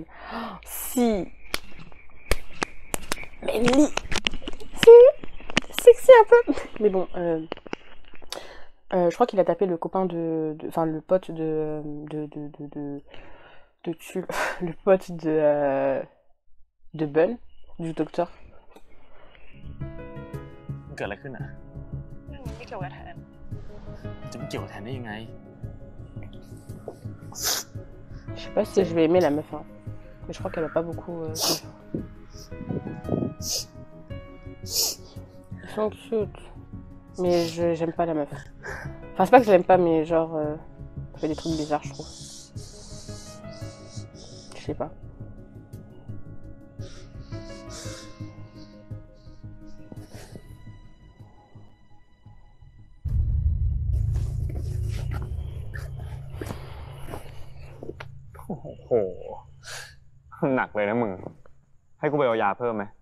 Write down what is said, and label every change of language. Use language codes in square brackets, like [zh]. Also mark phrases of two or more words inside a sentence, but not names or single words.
[fr] Oh, si. Mais Lee. Si. Sexy un peu. Mais bon, je crois qu'il a tapé le copain enfin le pote de Tulle, le pote de Bun, du docteur. [th] เกิดอะไรขึ้นอ่ะ ไม่เกี่ยวกับแทน จะไม่เกี่ยวกับแทนได้ยังไง [fr] Je sais pas si je vais aimer la meuf, hein. Mais je crois qu'elle a pas beaucoup. Ils sont cute, mais j'aime pas la meuf. Enfin, c'est pas que je l'aime pas, mais genre, elle fait des trucs bizarres, je trouve. Je sais pas. [th] โอ้โหหนักเลยนะมึงให้กูไปเอายาเพิ่มไหม